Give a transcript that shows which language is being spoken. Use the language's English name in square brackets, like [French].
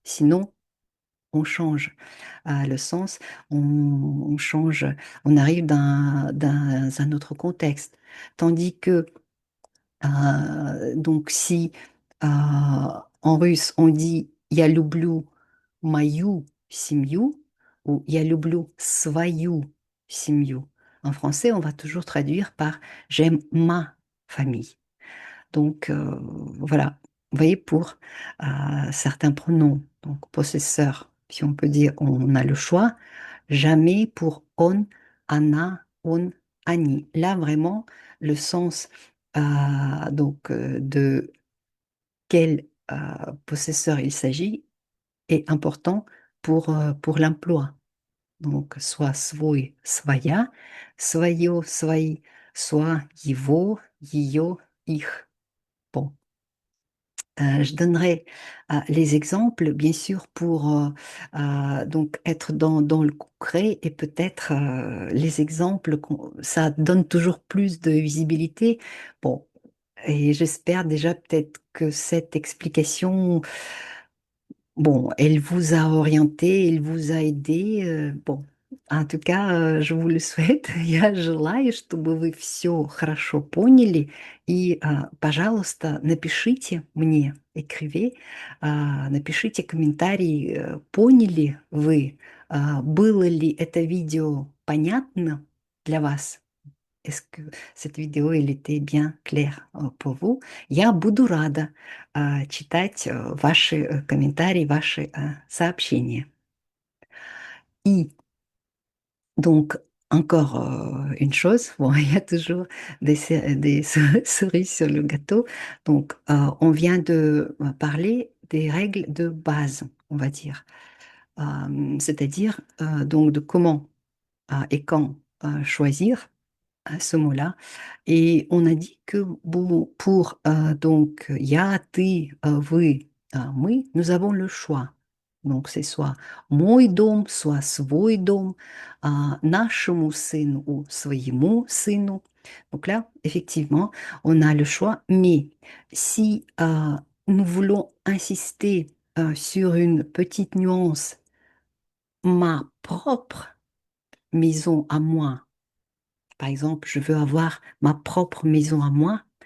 [French] Sinon, on change le sens, on change, on arrive dans un autre contexte. Tandis que donc, si en russe on dit [Russian] Я люблю мою семью, ou я люблю свою семью. [French] En français, on va toujours traduire par j'aime ma famille. Donc, voilà. Vous voyez, pour certains pronoms, donc possesseurs, si on peut dire, on a le choix. Jamais pour on, Anna, on, Annie. Là, vraiment, le sens de quel possesseur il s'agit est important pour l'emploi. Donc, soit [Russian] свой, своя, свое, свои, [French] soit [Russian] его, ее, их. [French] Bon, je donnerai les exemples, bien sûr, pour donc être dans le concret et peut-être les exemples, ça donne toujours plus de visibilité. Bon, et j'espère déjà peut-être que cette explication, bon, elle vous a orienté, elle vous a aidé. Bon, en tout cas, je vous le souhaite. [Russian] Я желаю, чтобы вы все хорошо поняли. И, пожалуйста, напишите мне, écrivez, напишите комментарий, поняли вы, было ли это видео понятно для вас? [French] Est-ce que cette vidéo, elle était bien claire pour vous? [Russian] Я буду рада читать ваши комментарии, ваши сообщения. [French] И donc, encore une chose, bon, il y a toujours des cerises sur le gâteau. Donc, on vient de parler des règles de base, on va dire. C'est-à-dire donc de comment et quand choisir ce mot-là. Et on a dit que bon, pour donc [Russian] я, ты, вы, мы, [French] nous avons le choix. Donc c'est soit [Russian] мой дом, [French] soit [Russian] свой дом, нашему сыну [French] ou [Russian] своему сыну. [French] Donc là, effectivement, on a le choix. Mais si nous voulons insister sur une petite nuance, ma propre maison à moi, par exemple, je veux avoir ma propre maison à moi.